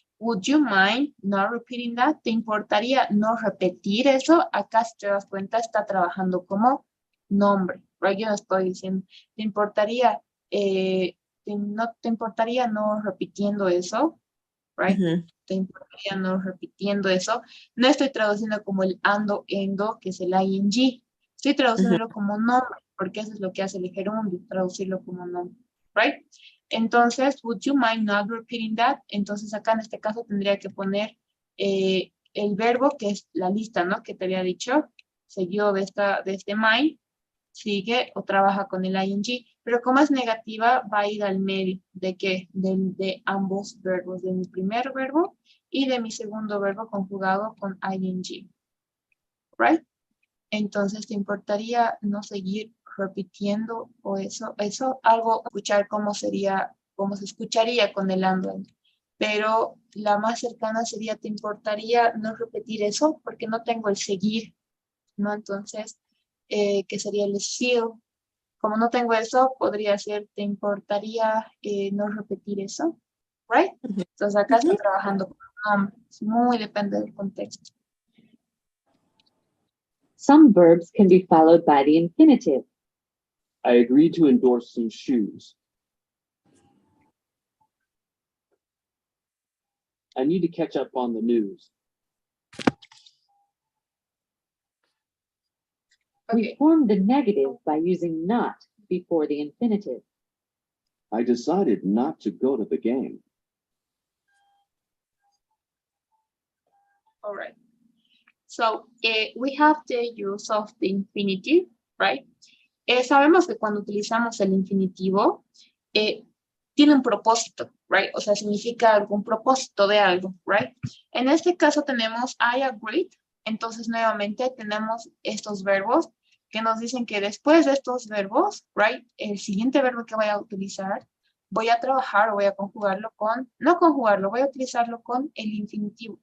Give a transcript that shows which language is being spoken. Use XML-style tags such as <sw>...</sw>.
<en>Would you mind not repeating that?</en> <es>¿Te importaría no repetir eso? Acá si te das cuenta está trabajando como nombre, right? Yo no estoy diciendo, ¿te importaría, no te importaría no repitiendo eso? Right? Ujú, ¿Te importaría no repitiendo eso? No estoy traduciendo como el ando, endo, que es el ing. Estoy ujú. traduciéndolo como nombre, porque eso es lo que hace el gerundio, traducirlo como nombre, right? Entonces,</es> <en>would you mind not repeating that?</en> <es>Entonces, acá en este caso tendría que poner el verbo, que es la lista, ¿no? Que te había dicho, seguido de este mind, sigue o trabaja con el ing, pero como es negativa, va a ir al medio. ¿De qué? De ambos verbos, de mi primer verbo y de mi segundo verbo conjugado con ing, right? Entonces, ¿te importaría no seguir repitiendo o eso, algo, escuchar cómo sería, cómo se escucharía con el ando? Pero la más cercana sería, ¿te importaría no repetir eso? Porque no tengo el seguir, ¿no? Entonces, ¿qué sería el still? Como no tengo eso, podría ser, ¿te importaría no repetir eso? Right? Entonces acá está Ujú. trabajando con nombres. Muy depende del contexto.</es> <en>Some verbs can be followed by the infinitive. I agreed to endorse some shoes. I need to catch up on the news. We Okay. form the negative by using not before the infinitive. I decided not to go to the game. All right. So we have the use of the infinitive, right?</en> <es>Sabemos que cuando utilizamos el infinitivo, tiene un propósito, right? O sea, significa algún propósito de algo, right? En este caso tenemos</es> <en>I agreed,</en> <es>entonces nuevamente tenemos estos verbos que nos dicen que después de estos verbos, right, el siguiente verbo que voy a utilizar, voy a trabajar o voy a conjugarlo con, no conjugarlo, voy a utilizarlo con el infinitivo.</es>